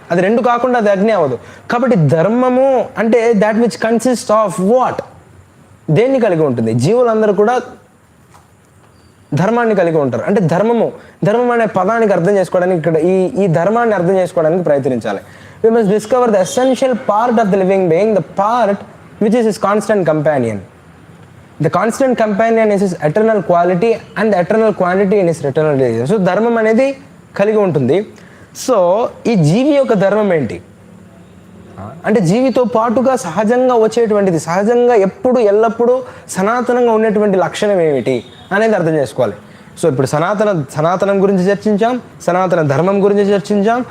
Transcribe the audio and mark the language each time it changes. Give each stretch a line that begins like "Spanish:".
Telugu: అది రెండు కాకుండా అది అగ్ని అవ్వదు. కాబట్టి ధర్మము అంటే
English: that which consist of what,
Telugu: దేన్ని కలిగి ఉంటుంది. జీవులందరూ కూడా ధర్మాన్ని కలిగి ఉంటారు. అంటే ధర్మం అనే పదానికి అర్థం చేసుకోవడానికి ఇక్కడ ఈ ధర్మాన్ని అర్థం చేసుకోవడానికి ప్రయత్నించాలి.
English: We must discover the essential part of the living being, the part which is his constant companion. The constant companion is his eternal quality and the eternal quantity in his eternal religion.
Telugu: So ధర్మం అనేది కలిగి ఉంటుంది. So ఈ జీవి యొక్క ధర్మం ఏంటి అంటే జీవితో పాటుగా సహజంగా వచ్చేటువంటిది, సహజంగా ఎప్పుడు ఎల్లప్పుడూ సనాతనంగా ఉండేటువంటి లక్షణం ఏమిటి అనేది అర్థం చేసుకోవాలి. సో ఇప్పుడు సనాతనం గురించి చర్చించాం, సనాతన ధర్మం గురించి చర్చించాం.